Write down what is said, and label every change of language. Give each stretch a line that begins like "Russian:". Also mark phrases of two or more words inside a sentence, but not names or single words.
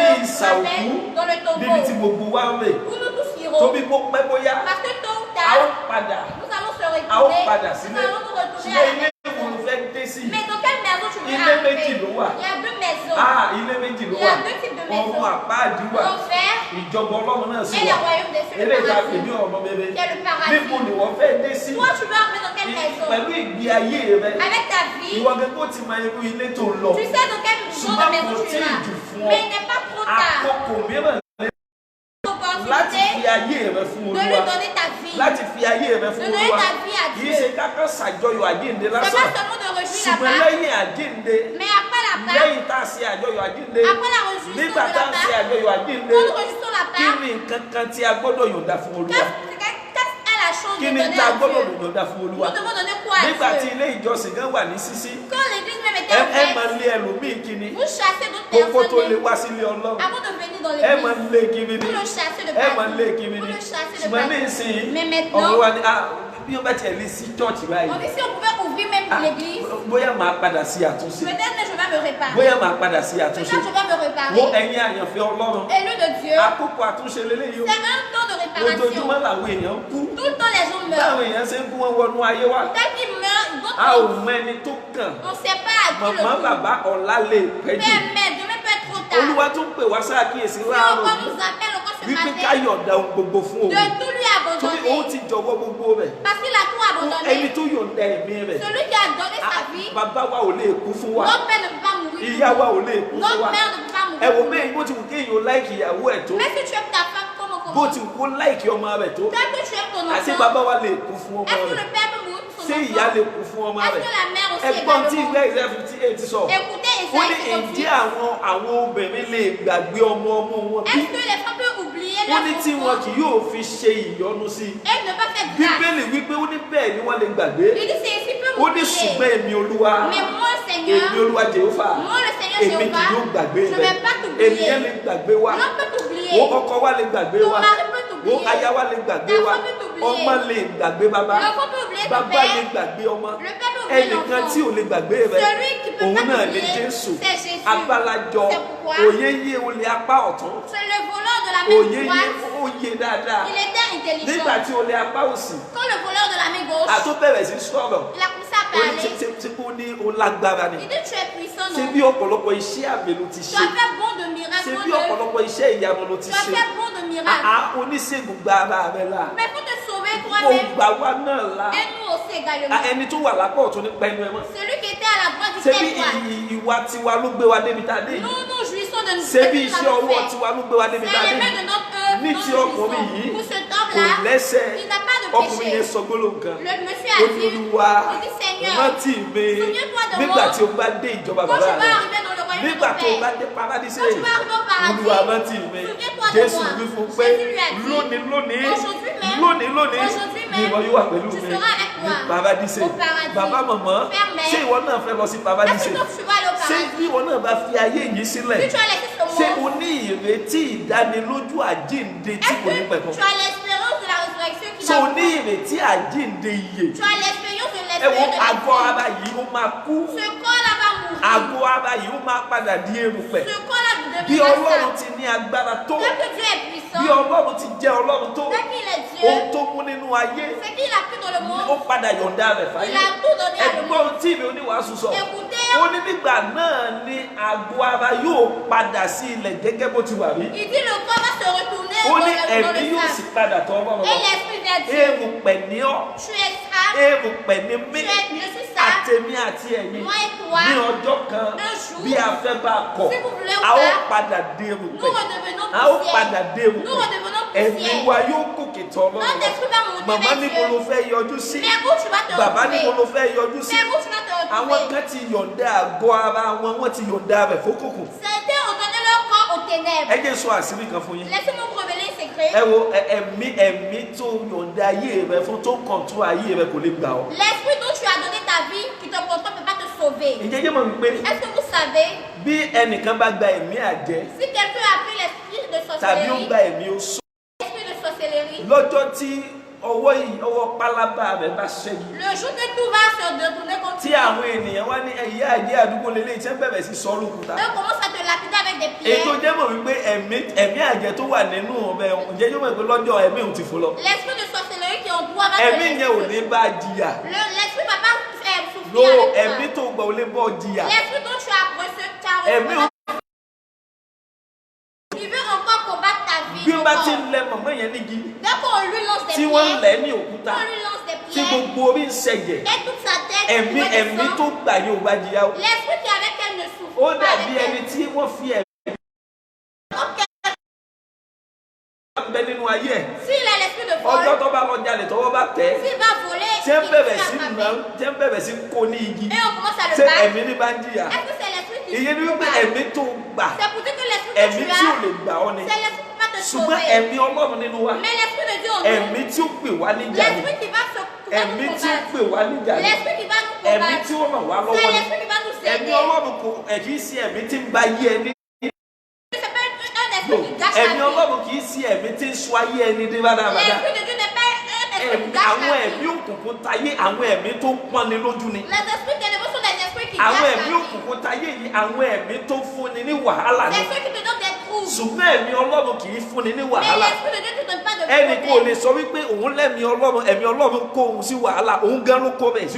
French: de
Yoruba: ìsà òkú
French: rappel dans le
Yoruba: níbi tí
French: tombeau
Yoruba: gbogbo wa ń rè.
French: où nous tous irons.
Yoruba: Tóbi bó pẹ́ bóyá
French: Parce que tôt ou
Yoruba: a ó
French: tard,
Yoruba: padà,
French: nous allons se
Yoruba: a ó
French: retrouver.
Yoruba: padà
French: Nous
Yoruba: sílé.
French: allons nous retourner
Yoruba: Ṣùgbọ́n
French: à
Yoruba: ilé
French: la
Yoruba: ìwò ló
French: maison.
Yoruba: fẹ́ dé sí.
French: Mais dans quelle maison tu veux
Yoruba: Ilé méjì
French: arriver?
Yoruba: ló wà.
French: Il y a deux maisons.
Yoruba: Ilé méjì ló
French: Il y
Yoruba: wà.
French: a deux types de maisons.
Yoruba: Ọ̀run àpáàdì wà.
French: L'enfer
Yoruba: Ìjọba Ọlọ́run náà sì
French: et le
Yoruba: wà.
French: royaume des cieux, le
Yoruba: Eré ìta pè
French: paradis.
Yoruba: ní ọ̀run rere.
French: Qui est le paradis.
Yoruba: Níbo ni wọ́n fẹ́ dé sí?
French: Toi, tu veux arriver dans quelle maison?
Yoruba: Pẹ̀lú ìgbé ayé rẹ.
French: Avec ta vie,
Yoruba: Ìwọ gẹ́gẹ́ ó ti mọ irú ilé tó ń lọ.
French: tu sais dans quelle genre de maison tu
Yoruba: Ṣùgbọ́n kò tí ì
French: iras.
Yoruba: jù fún ọ.
French: Mais il n'est pas trop tard.
Yoruba: Àkókò mìíràn láti fi
French: L'opportunité
Yoruba: ayé rẹ fún
French: de lui
Yoruba: Olúwa.
French: donner ta vie.
Yoruba: Láti fi ayé rẹ fún
French: De donner
Yoruba: Olúwa.
French: ta vie à
Yoruba: Kì í
French: Dieu.
Yoruba: ṣe kákan ṣàjọyọ̀ àjíǹde
French: C'est
Yoruba: lásán.
French: pas seulement de réjouir la
Yoruba: Ṣùgbọ́n
French: Pâque,
Yoruba: lẹ́yìn àjíǹde,
French: mais après la Pâque,
Yoruba: lẹ́yìn tá a ṣe àjọyọ̀ àjíǹde,
French: après la réjouissance de
Yoruba: nígbà
French: la
Yoruba: tá a ṣe
French: Pâque,
Yoruba: àjọyọ̀ àjíǹde,
French: quand nous réjouissons la
Yoruba: kí
French: Pâque,
Yoruba: ni nǹkan kan tí a gbọ́dọ̀ yọ̀ǹda fún Olúwa?
French: qu'est-ce qu'est la chose
Yoruba: Kí
French: de
Yoruba: ni
French: donner
Yoruba: tá a
French: à
Yoruba: gbọ́dọ̀
French: Dieu?
Yoruba: yọ̀ǹda fún Olúwa?
French: Nous devons donner quoi à
Yoruba: Nígbà tí
French: Dieu?
Yoruba: ilé ìjọsìn kan wà ní ṣíṣí,
French: Quand l'église même était
Yoruba: ẹ máa
French: ouverte,
Yoruba: lé ẹlòmíì kíni
French: vous chassez d'autres
Yoruba: kókó tó lè
French: personnes
Yoruba: wá sílé Ọlọ́run.
French: avant de venir dans
Yoruba: Ẹ máa
French: l'église.
Yoruba: lé kiri ni.
French: Vous le chassez de
Yoruba: Ẹ máa
French: partout.
Yoruba: lé kiri
French: Vous
Yoruba: ni.
French: le chassez de
Yoruba: Ṣùgbọ́n ní
French: partout.
Yoruba: ìsìn
French: Mais
Yoruba: ọ̀rọ̀
French: maintenant,
Yoruba: wa ni bí ó bá tiẹ̀ lé sí chọ́ọ̀chì báyìí.
French: on dit si on pouvait ouvrir même l'église,
Yoruba: Bóyá máa padà sí àtúnṣe.
French: peut-être que je vais me réparer.
Yoruba: Bóyá máa padà sí
French: Peut-être
Yoruba: àtúnṣe.
French: que je vais me
Yoruba: Wo
French: réparer.
Yoruba: ẹ̀yin àyànfẹ́ Ọlọ́run.
French: Élu de Dieu,
Yoruba: Àkókò àtúnṣe lélẹ́yìí o.
French: c'est un temps de réparation.
Yoruba: Ojoojúmọ́ làwọn èèyàn ń kú.
French: Tout le temps, les gens
Yoruba: Báwọn
French: meurent.
Yoruba: èèyàn ṣe ń kú wọn wọnú ayé wa.
French: Dès qu'ils meurent, d'autres
Yoruba: A ò
French: meurent.
Yoruba: mọ ẹni tó kàn.
French: On ne sait pas à qui le
Yoruba: Màmá
French: coup.
Yoruba: bàbá ọ̀la lè pẹ́ jù.
French: Père, mère, demain peut être trop tard.
Yoruba: Olúwa tún pè wá sáàkíyèsí
French: Si
Yoruba: láàárọ̀
French: encore
Yoruba: yìí
French: nous appelle encore ce
Yoruba: wípé
French: matin,
Yoruba: ká yọ̀ǹda ohun gbogbo fún
French: de
Yoruba: òun.
French: tout lui
Yoruba: ó ti jọ̀wọ́ gbogbo rẹ̀.
French: Parce qu'il a tout abandonné.
Yoruba: Ẹni tó yọ̀ǹda ẹ̀mí rẹ̀.
French: Celui qui a donné sa vie.
Yoruba: Bàbá wa ò lè kú fún wa.
French: Notre père ne peut pas mourir.
Yoruba: Ìyá wa ò lè kú fún
French: Notre
Yoruba: wa.
French: mère ne peut pas mourir.
Yoruba: Ẹ wò bẹ́ẹ̀ bó ti wù kéèyàn láìkì ìyàwó ẹ̀ tó.
French: Mais si tu aimes ta femme comme on
Yoruba: Bó
French: commence,
Yoruba: ti wù kó láìkì ọmọ rẹ̀ tó.
French: tant que tu aimes ton
Yoruba: Àti
French: enfant,
Yoruba: bàbá wa lè kú fún ọmọ
French: est-ce que
Yoruba: rẹ̀.
French: le père peut mourir pour son
Yoruba: Ṣé ìyá
French: enfant?
Yoruba: lè kú fún ọmọ
French: Est-ce
Yoruba: rẹ̀?
French: que la mère aussi
Yoruba: Ẹ̀gbọ́n tí
French: également?
Yoruba: ìwé Isaiah 58 sọ.
French: Écoutez,
Yoruba: Ó ní
French: Isaïe 58.
Yoruba: ìdí àwọn obìnrin lè gbàgbé ọmọ wọn bí.
French: Est-ce que les femmes peuvent oublier
Yoruba: Ó ní
French: leur
Yoruba: tí wọn
French: enfant
Yoruba: kì yóò fi ṣe ìyọnu sí i.
French: et ne pas faire grâce?
Yoruba: Bíbélì wípé ó ní bẹ́ẹ̀ ni wọ́n lè gbàgbé.
French: Il dit c'est ici peut
Yoruba: Ó ní
French: m'oublier.
Yoruba: ṣùgbọ́n èmi Olúwa.
French: Mais moi, Seigneur,
Yoruba: Èmi Olúwa Jèhófà.
French: moi le Seigneur
Yoruba: Èmi kì
French: Jéhovah,
Yoruba: yóò gbàgbé
French: je
Yoruba: rẹ̀.
French: vais pas t'oublier.
Yoruba: Ènìyàn lè gbàgbé wa.
French: L'homme peut t'oublier.
Yoruba: Wo ọkọ wa lè gbàgbé
French: Ton
Yoruba: wa.
French: mari peut t'oublier.
Yoruba: Wo aya wa lè gbàgbé wa.
French: Ta femme peut t'oublier.
Yoruba: Ọmọ lè gbàgbé bàbá.
French: L'enfant peut oublier ton
Yoruba: Bàbá
French: père.
Yoruba: lè gbàgbé ọmọ.
French: Le père peut oublier
Yoruba: Ẹnìkan
French: l'enfant.
Yoruba: tí ò lè gbàgbé rẹ̀.
French: Celui qui peut
Yoruba: Òun
French: pas
Yoruba: náà ní
French: t'oublier,
Yoruba: Jésù.
French: c'est Jésus.
Yoruba: Agbálajọ.
French: C'est pourquoi
Yoruba: Òye yé olè apá ọ̀tún.
French: c'est le voleur de la
Yoruba: Òye
French: main
Yoruba: yé
French: droite.
Yoruba: oyè dáadáa.
French: Il était intelligent.
Yoruba: Nígbà tí olè apá òsì.
French: Quand le voleur de la main gauche,
Yoruba: Àtó bẹ̀rẹ̀ sí sọ̀rọ̀.
French: il a commencé à
Yoruba: Ó ní
French: parler.
Yoruba: tí ó ní o lágbára ni.
French: Il dit tu es puissant,
Yoruba: Ṣé
French: non?
Yoruba: bí ọ̀pọ̀lọpọ̀ iṣẹ́ àmì ló ti
French: Tu
Yoruba: ṣe?
French: as fait bon de
Yoruba: Ṣé
French: miracles,
Yoruba: bí
French: bon de...
Yoruba: ọ̀pọ̀lọpọ̀ iṣẹ́ ìyanu ló ti
French: Tu as
Yoruba: ṣe?
French: fait bon de miracles.
Yoruba: Oníṣègùn gba ara rẹ̀ là.
French: Mais pour te sauver
Yoruba: Kò
French: toi-même,
Yoruba: gbà wá náà là.
French: et nous aussi également.
Yoruba: Ẹni tó wà lápá ọ̀tún ní pẹ́ẹ́nu ẹ̀ mọ́.
French: Celui qui était à la droite du
Yoruba: Ṣé bí
French: père,
Yoruba: ìwà tiwa ló gbé wa débi tá a dé yìí?
French: nous nous jouissons de
Yoruba: Ṣé bí
French: nous
Yoruba: iṣẹ́ ọwọ́ tiwa ló gbé wa débi tá a
French: C'est
Yoruba: dé
French: les mains
Yoruba: yìí?
French: de notre œuvre,
Yoruba: Ní
French: nous
Yoruba: ti
French: nous
Yoruba: ọkùnrin
French: jouissons.
Yoruba: yìí
French: Pour cet
Yoruba: kò
French: homme-là,
Yoruba: lẹ́sẹ̀.
French: il n'a pas de
Yoruba: Ọkùnrin yẹn
French: péché.
Yoruba: sọ gbólóhùn kan.
French: Le monsieur a dit,
Yoruba: Olúwa
French: il dit Seigneur,
Yoruba: rántí mi
French: souviens-toi de
Yoruba: nígbà
French: moi.
Yoruba: tí o bá dé ìjọba
French: Quand
Yoruba: bàbá
French: tu vas
Yoruba: rẹ̀.
French: arriver dans le royaume de
Yoruba: Nígbà
French: ton
Yoruba: tó o bá
French: père,
Yoruba: dé paradíṣe
French: quand tu vas arriver au paradis,
Yoruba: Olúwa rántí mi.
French: souviens-toi de
Yoruba: Jésù
French: moi.
Yoruba: wí fún pé
French: Jésus lui a dit,
Yoruba: lónìí lónìí
French: aujourd'hui même,
Yoruba: lónìí
French: aujourd'hui même,
Yoruba: ìwọ yóò wà pẹ̀lú
French: tu
Yoruba: mi
French: seras avec
Yoruba: ní
French: moi
Yoruba: paradíṣe.
French: au paradis.
Yoruba: Bàbá màmá
French: Père, mère,
Yoruba: ṣé ìwọ náà fẹ́ lọ sí
French: est-ce
Yoruba: paradíṣe?
French: que toi tu vas aller au
Yoruba: Ṣé
French: paradis?
Yoruba: bí ìwọ náà bá fi ayé yìí sílẹ̀?
French: Si tu as laissé ce
Yoruba: Ṣé o
French: monde,
Yoruba: ní ìrètí ìdánilójú àjíǹde tí
French: est-ce
Yoruba: kò ní pẹ̀kun?
French: que tu as l'espérance de la résurrection qui
Yoruba: Ṣé o
French: va
Yoruba: ní ìrètí àjíǹde ìyè?
French: Tu as l'espérance de
Yoruba: Ẹ wo
French: l'espérance de la
Yoruba: àgọ́
French: vie.
Yoruba: ara yìí ó máa kú.
French: Ce corps-là va mourir.
Yoruba: Àgọ́ ara yìí ó máa padà di erùpẹ̀.
French: Ce corps-là
Yoruba: Bí
French: deviendra
Yoruba: Ọlọ́run
French: ça.
Yoruba: ti ní agbára tó,
French: Tant que Dieu est
Yoruba: bí
French: puissant,
Yoruba: Ọlọ́run ti jẹ́ Ọlọ́run tó,
French: tant qu'il est
Yoruba: ohun
French: Dieu,
Yoruba: tó mú nínú ayé,
French: ce qu'il a pris dans le
Yoruba: ó
French: monde,
Yoruba: padà yọ̀ǹda rẹ̀
French: il
Yoruba: fáyé.
French: a tout donné à le
Yoruba: Ẹgbọ́n
French: monde.
Yoruba: tí mi oníwàásù sọ,
French: Écoutez,
Yoruba: ó ní nígbà náà ni àgọ́ ara yóò padà sí ilẹ̀ gẹ́gẹ́ bó ti wà rí.
French: il dit le corps va se retourner
Yoruba: Ó ní
French: dans
Yoruba: ẹ̀mí
French: le
Yoruba: yóò sì
French: sable.
Yoruba: padà tọ́ Ọlọ́run
French: Et
Yoruba: lọ.
French: l'esprit de Dieu,
Yoruba: Erùpẹ̀ ní ọ́,
French: tu es sale,
Yoruba: erùpẹ̀ ní mí,
French: je suis sale,
Yoruba: àtẹ̀mí àti ẹ̀yin.
French: moi et toi,
Yoruba: Ní ọjọ́ kan
French: un jour,
Yoruba: bí a fẹ́ bá kọ̀,
French: si vous voulez ou
Yoruba: a ó
French: pas,
Yoruba: padà dé
French: nous
Yoruba: erùpẹ̀.
French: redevenons
Yoruba: A ó
French: poussière.
Yoruba: padà dé
French: Nous
Yoruba: erùpẹ̀.
French: redevenons
Yoruba: Ẹ̀mí
French: poussière.
Yoruba: wa yóò gòkè tọ̀ Ọlọ́run
French: Notre
Yoruba: lọ.
French: esprit va monter
Yoruba: Màmá
French: vers
Yoruba: níbo ló
French: Dieu.
Yoruba: fẹ́ yọjú sí?
French: Mais où tu vas te
Yoruba: Bàbá níbo ló
French: retrouver?
Yoruba: fẹ́ yọjú sí?
French: Mais où tu vas te
Yoruba: Àwọn
French: retrouver?
Yoruba: kan ti yọ̀ǹda àgọ́ ara wọn, wọ́n ti yọ̀ǹda rẹ̀ fókùnkùn.
French: Certains ont donné leur corps aux ténèbres.
Yoruba: Ẹ jẹ́ sọ àṣírí kan fún yín.
French: Laissez-moi vous révéler un secret.
Yoruba: Ẹ wo ẹ̀mí tó yọ̀ǹda ayé rẹ̀ fún tó kọ̀ǹtú ayé rẹ̀ kò lè gbà ọ́.
French: L'esprit dont tu as donné ta vie, qui te contrôle, ne peut pas te sauver.
Yoruba: Ǹjẹ́ jẹ́ mọ̀ wípé
French: Est-ce que vous savez,
Yoruba: bí ẹnìkan bá gba ẹ̀mí àjẹ́
French: si quelqu'un a pris l'esprit de
Yoruba: tàbí ó
French: sorcellerie,
Yoruba: gba ẹ̀mí oṣó
French: l'esprit de sorcellerie,
Yoruba: lọ́jọ́ tí ọwọ́ pálábá rẹ̀ bá ṣẹ́gi
French: le jour que tout va se détourner contre
Yoruba: tí
French: toi,
Yoruba: àwọn ènìyàn wá ní ẹ̀yà àjẹ́ àdúgbò lélẹ̀ tí wọ́n bẹ̀rẹ̀ sí sọ́ọ́lù kúta.
French: eux commencent à te lapider avec des
Yoruba: Ètò
French: pierres.
Yoruba: jẹ́ mọ̀ wípé ẹ̀mí àjẹ́ tó wà nínú ọbẹ̀ ǹjẹ́ yóò mọ̀ pé lọ́jọ́ ẹ̀mí ò ti fò lọ.
French: L'esprit de sorcellerie qui est en toi va te
Yoruba: Ẹ̀mí yẹn ò ní bá jìyà.
French: L'esprit va pas faire souffrir
Yoruba: Lo
French: avec
Yoruba: ẹ̀mí
French: toi.
Yoruba: tó gbà ò lè bọ́ jìyà.
French: L'esprit dont tu as reçu,
Yoruba: Ẹ̀mí ò
French: il veut encore combattre ta vie.
Yoruba: bí ó bá ti
French: encore.
Yoruba: ń lẹ mọ̀mọ́ yẹn nígi
French: Dès qu'on lui lance des
Yoruba: tí wọ́n ń
French: pierres,
Yoruba: lẹ̀ ní òkúta
French: on lui lance des
Yoruba: tí
French: pierres,
Yoruba: gbogbo orí ń ṣẹ̀jẹ̀
French: et toute sa tête
Yoruba: ẹ̀mí
French: redescend.
Yoruba: tó gbà yóò bá jìyà o.
French: L'esprit qui est avec elle ne souffre
Yoruba: Ó
French: pas
Yoruba: dàbí
French: avec
Yoruba: ẹni
French: elle.
Yoruba: tí wọ́n fi ẹ̀mí ń bẹ nínú ayé ẹ̀.
French: S'il a l'esprit de
Yoruba: Ọjọ́
French: vol,
Yoruba: tó bá lọ jalè tọwọ́ bá tẹ̀ ẹ́.
French: s'il va voler,
Yoruba: Tí ń
French: il
Yoruba: bẹ̀rẹ̀
French: va
Yoruba: sí
French: frapper.
Yoruba: nà tí ń bẹ̀rẹ̀ sí kó ní igi.
French: Et on commence à le
Yoruba: Ṣé
French: battre.
Yoruba: ẹ̀mí ní bá ń jìyà?
French: Est-ce que c'est l'esprit qui
Yoruba: Ìyẹn ni wípé
French: combat?
Yoruba: ẹ̀mí tó gbà
French: C'est pour dire que l'esprit que
Yoruba: ẹ̀mí
French: tu
Yoruba: tí ò
French: as,
Yoruba: lè gbà ọ́ ni.
French: c'est l'esprit qui va te
Yoruba: Ṣùgbọ́n
French: sauver.
Yoruba: ẹ̀mí Ọlọ́run nínú wa.
French: Mais l'esprit de Dieu en nous,
Yoruba: Ẹ̀mí tí ó pè wá níjà ni.
French: l'esprit qui va
Yoruba: Ẹ̀mí
French: nous
Yoruba: tí ó
French: combattre,
Yoruba: pè wá níjà ni.
French: l'esprit qui va nous
Yoruba: Ẹ̀mí
French: combattre,
Yoruba: tí ó ràn wá
French: c'est
Yoruba: lọ́wọ́ ni.
French: l'esprit qui va nous
Yoruba: Ẹ̀mí
French: aider.
Yoruba: Ọlọ́run kì í sí ẹ̀mí tí ń ba ayé ẹni.
French: C'est pas un esprit qui gâche la
Yoruba: Ẹ̀mí
French: vie.
Yoruba: Ọlọ́run kì í sí ẹ̀mí tí ń sọ ayé ẹni dé bàdàbàdà.
French: L'esprit de Dieu n'est pas un esprit qui gâche
Yoruba: Àwọn
French: la
Yoruba: ẹ̀mí
French: vie.
Yoruba: òkùnkùn tayé àwọn ẹ̀mí tó pọ́nni lójú ni.
French: Les esprits ténébreux sont des esprits qui
Yoruba: Àwọn
French: gâchent
Yoruba: ẹ̀mí
French: la vie.
Yoruba: òkùnkùn tayé yìí àwọn ẹ̀mí tó fúnni ní wàhálà ni.
French: Des esprits qui te donnent des troubles.
Yoruba: Ṣùgbọ́n ẹ̀mí Ọlọ́run kì í fúnni ní
French: Mais
Yoruba: wàhálà.
French: l'esprit de Dieu ne te donne pas de
Yoruba: Ẹnì kò lè
French: problème.
Yoruba: sọ wípé òun lẹ́mí Ọlọ́run ẹ̀mí Ọlọ́run kó òun sí wàhálà òun gan ló kó bẹ̀ sí